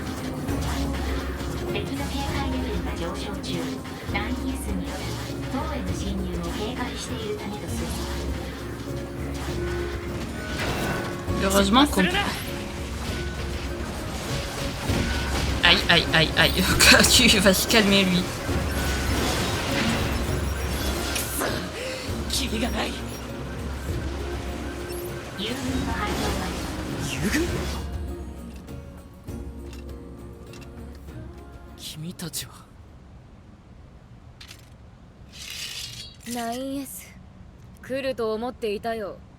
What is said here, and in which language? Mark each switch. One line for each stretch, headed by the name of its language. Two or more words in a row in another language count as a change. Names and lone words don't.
Japanese: 敵の警戒レベルが上昇中。9S による塔への侵入を警戒しているためと推測。
French: Heureusement qu'on... Aïe, aïe, aïe, aïe. Tu vas se calmer, lui.
Japanese: キリがない。遊軍の配当が遊軍？君たちは。 9S 来ると思っていたよ。